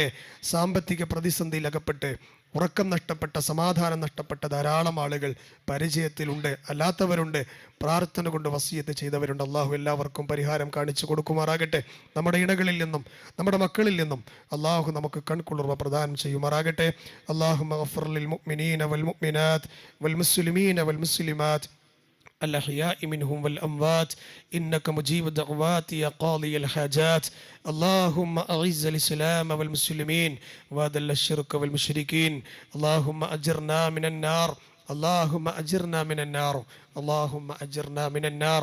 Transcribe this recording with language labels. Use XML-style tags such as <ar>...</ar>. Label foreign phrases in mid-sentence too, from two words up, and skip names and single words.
<ml>സാമ്പത്തിക പ്രതിസന്ധിയിൽ അകപ്പെട്ട് ഉറക്കം നഷ്ടപ്പെട്ട, സമാധാനം നഷ്ടപ്പെട്ട ധാരാളം ആളുകൾ പരിചയത്തിലുണ്ട്, അല്ലാത്തവരുണ്ട്. പ്രാർത്ഥന കൊണ്ട് വസിയത്ത് ചെയ്തവരുണ്ട്. അള്ളാഹു എല്ലാവർക്കും പരിഹാരം കാണിച്ചു കൊടുക്കുമാറാകട്ടെ. നമ്മുടെ ഇണകളിൽ നിന്നും നമ്മുടെ മക്കളിൽ നിന്നും അള്ളാഹു നമുക്ക് കൺകുളിർമ പ്രദാനം ചെയ്യുമാറാകട്ടെ.</ml> <ar>اللهم اغفر للمؤمنين والمؤمنات والمسلمين والمسلمات الأحياء منهم والأموات إنك مجيب الدعوات يا قاضي الحاجات. اللهم أعز الإسلام والمسلمين وأذل الشرك والمشركين. اللهم أجرنا من النار، اللهم أجرنا من النار، اللهم أجرنا من النار.</ar>